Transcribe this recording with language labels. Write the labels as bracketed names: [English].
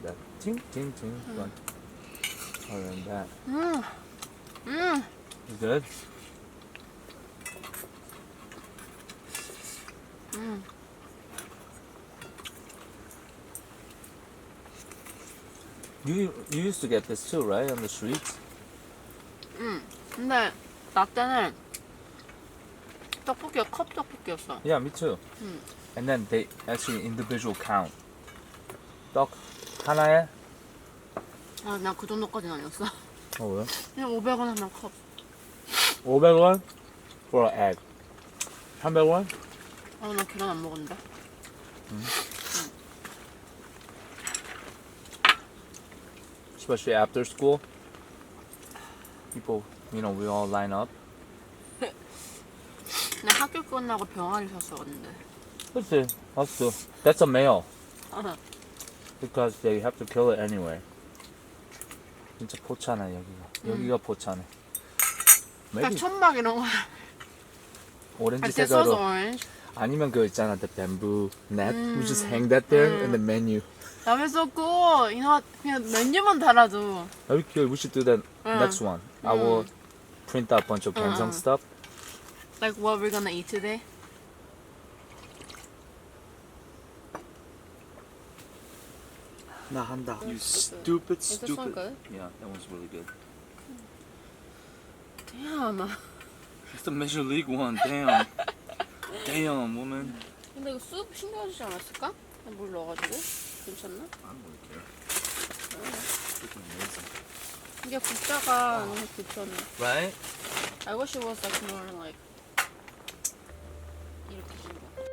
[English] That ting ting ting. But other than that, it's good. You used to get this too, right, on the streets? [Korean] 근데 나 때는 떡볶이가 컵 떡볶이였어. [English] Yeah, me too. And then they actually individual count. [Korean] 떡 하나에? 나 그 정도까지는 아니었어. 왜? 그냥 500원 하나 컵. [English] 500원 for an egg. 300원? [Korean] 나 계란 안 먹었는데. [English] Especially after school, people, we all line up. [Korean] 나 학교 끝나고 병아리 샀었는데. 그치, [English] that's a meal. Because they have to kill it anyway. [Korean] 진짜 포차네 여기가 포차네. 그러니까 천막 이런 거. 오렌지 [English] This was [Korean] 색깔로. [English] orange. [Korean] 아니면 그 있잖아, [English] the bamboo net. We just hang that there in the menu. That was so cool. [Korean] 그냥 메뉴만 달아줘. [English] That'd be cute. We should do that next one. I will print out a bunch of Gamsung stuff. Like what we're gonna eat today. [Korean] 나 한다. [English] You stupid. Is this one good? Yeah, that one's really good. Damn. It's the Major League one. Damn. Damn, woman. [Korean] 근데 이거 쑥 신경쓰지 않았을까? 물 넣어가지고 괜찮나? [English] I don't really care. Freaking amazing. [Korean] 이게 국자가 너무 불편해. [English] Right? I wish it was like more like [Korean] 이렇게 생겨.